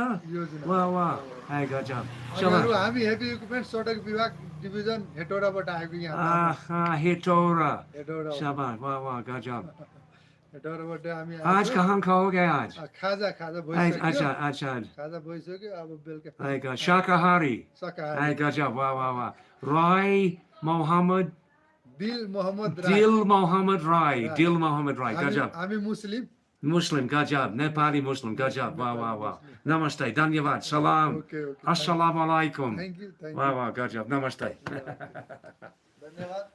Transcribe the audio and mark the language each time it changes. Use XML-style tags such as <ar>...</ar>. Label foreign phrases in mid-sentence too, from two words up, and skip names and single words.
<hi>वाह वाह है गजब</hi> <ne>अनि</ne> <hi>चलो</hi> <ne>अरू हामी हेभी इक्विपमेन्ट सडक विभाग डिभिजन हेटौडाबाट आएको यहाँ आहा हेटौरा हेटौडा</ne> <hi>शाबाश वाह वाह गजब</hi> <ne>हेटौडाबाट हामी आज आएको।</ne> <hi>कहाँ खाओगे आज</hi> <ne>खाजा खाजा</ne> <hi>अच्छा</hi> <ne>भइसक्यो</ne> <hi>अच्छा</hi> <ne>खाजा भइसक्यो अब बेलुका</ne> <hi>है शाकाहारी शाकाहारी है गजब वाह वाह वाह राय मोहम्मद दिल मोहम्मद राई दिल मोहम्मद राय दिल मोहम्मद राय</hi> <ne>हामी</ne> <hi>गजब</hi> <ne>हामी मुस्लिम</ne> <en>Muslim, Gajab, Nepali Muslim, Gajab, wow, wow, wow.</en> <hi>नमस्ते, धन्यवाद, सलाम,</hi> <en>Okay, okay.</en> <ar>السلام عليكم.</ar> <en>thank you thank Wow, wow, Gajab, Namaste.</en> <hi>यू धन्यवाद</hi>